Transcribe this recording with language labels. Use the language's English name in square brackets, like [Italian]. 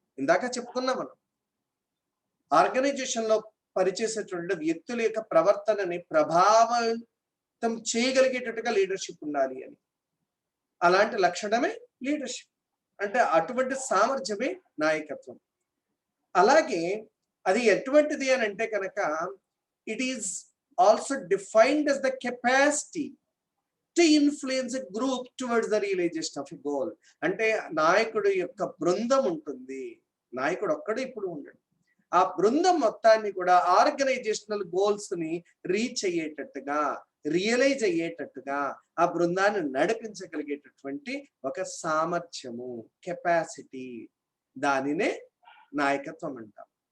[Telugu] ఇందాక చెప్పుకున్నాం మనం, ఆర్గనైజేషన్ లో పనిచేసేటువంటి వ్యక్తుల యొక్క ప్రవర్తనని ప్రభావితం చేయగలిగేటట్టుగా లీడర్షిప్ ఉండాలి అని. అలాంటి లక్షణమే లీడర్షిప్ అంటే, అటువంటి సామర్థ్యమే నాయకత్వం. అలాగే అది ఎటువంటిది అని అంటే కనుక [English] It is also defined as the capacity to influence a group towards the realization of a goal. [Telugu] అంటే నాయకుడు యొక్క బృందం ఉంటుంది, నాయకుడు ఒక్కడు ఇప్పుడు ఉండడు. ఆ బృందం మొత్తాన్ని కూడా ఆర్గనైజేషనల్ గోల్స్ ని రీచ్ అయ్యేటట్టుగా, రియలైజ్ అయ్యేటట్టుగా ఆ బృందాన్ని నడిపించగలిగేటటువంటి ఒక సామర్థ్యము, కెపాసిటీ, దానినే నాయకత్వం అంటాం.